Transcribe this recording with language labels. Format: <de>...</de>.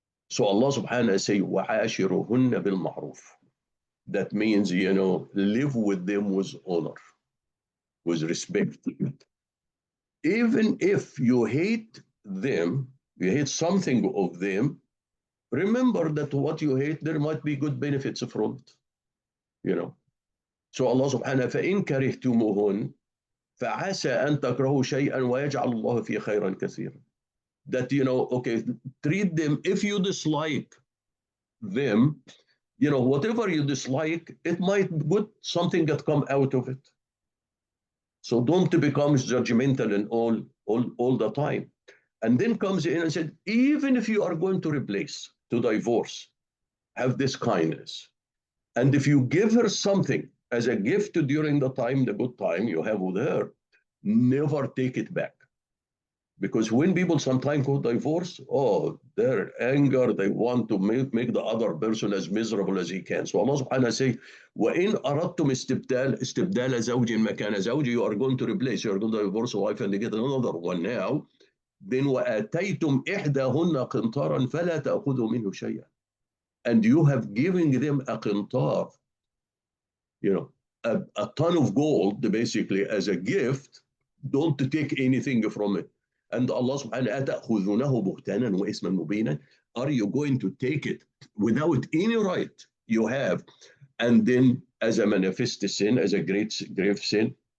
<en>So Allah subhanahu say,</en> <ar>وَعَاشِرُهُنَّ بِالْمَعْرُوفِ.</ar> <en>That means, live with them with honor, with respect. Even if you hate them, you hate something of them, remember that what you hate, there might be good benefits from it. So Allah subhanahu</en> <ar>فَإِن كَرِهْتُمُهُنْ فَعَسَى أَن تَكْرَهُوا شَيْئًا وَيَجْعَلُ اللَّهُ فِي خَيْرًا كَثِيرًا.</ar> <en>That, okay, treat them, if you dislike them, whatever you dislike, it might good something that come out of it. So don't become judgmental and all the time. And then comes in and said, even if you are going to replace, to divorce, have this kindness. And if you give her something as a gift during the time, the good time you have with her, never take it back. Because when people sometimes go divorce, their anger, they want to make the other person as miserable as he can. So Allah subhanahu wa ta'ala say,</en> <ar>وَإِنْ أَرَدْتُمْ اسْتِبْدَالَ زَوْجٍ مَكَانَ زَوْجٍ,</ar> <en>you are going to replace, you are going to divorce a wife and get another one now. Then</en> <ar>وَآتَيْتُمْ إِحْدَاهُنَّ قِنْطَارًا فَلَا تَأْخُذُوا مِنْهُ شَيْئًا.</ar> <en>And you have given them a qintar, a ton of gold, basically, as a gift. Don't take anything from it. And Allah subhanahu wa ta'ala, are you going to take it without any right you have, and then as a manifest sin, as a grave sin?</en>